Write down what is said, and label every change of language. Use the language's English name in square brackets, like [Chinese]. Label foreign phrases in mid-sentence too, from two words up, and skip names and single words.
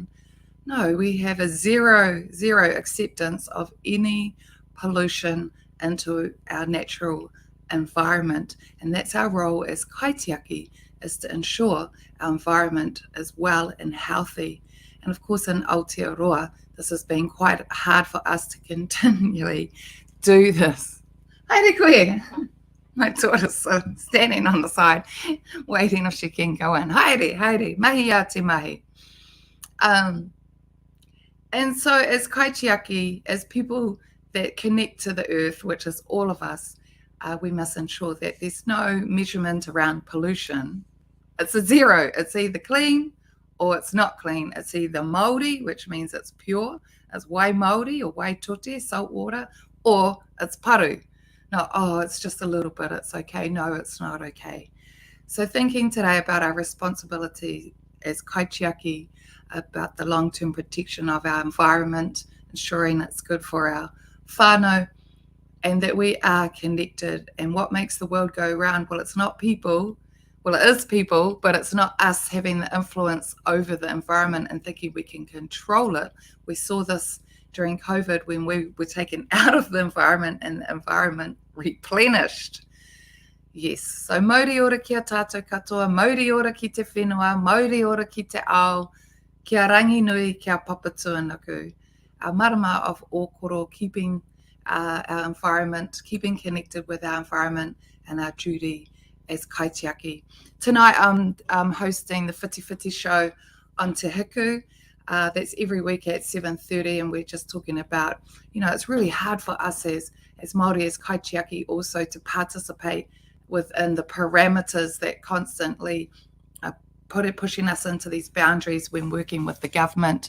[English] No, we have a zero acceptance of any pollution into our natural environment, and that's our role as kaitiaki, is to ensure our environment is well and healthy. And of course, in Aotearoa, this has been quite hard for us to continually do this. [Māori] Haere koe! [English] My daughter's standing on the side, waiting if she can go in. [Māori] Haere, haere, mahi a te mahi. [English] And so as kaitiaki, as people that connect to the earth, which is all of us, we must ensure that there's no measurement around pollution. It's a zero. It's either clean or it's not clean. It's either Māori, which means it's pure, it's [Māori] wai Māori [English] or [Māori] wai tote, [English] salt water, or it's paru. No, oh, it's just a little bit, it's okay. No, it's not okay. So thinking today about our responsibility as kaitiaki, about the long-term protection of our environment, ensuring it's good for our whānau, and that we are connected. And what makes the world go round? Well, it's not people. Well, it is people, but it's not us having the influence over the environment and thinking we can control it. We saw this during COVID when we were taken out of the environment and the environment replenished. Yes, so [Māori] mauri ora ki a tātou katoa, mauri ora ki te whenua, mauri ora ki te ao, kia rangi nui kia papatuanaku. [English] Our marama of Okoro, keeping our environment, keeping connected with our environment and our duty as kaitiaki. Tonight I'm hosting the Whiti Whiti show on Te Hiku. That's every week at 7:30, and we're just talking about, it's really hard for us as Māori, as kaitiaki, also to participate within the parameters that constantly pushing us into these boundaries when working with the government.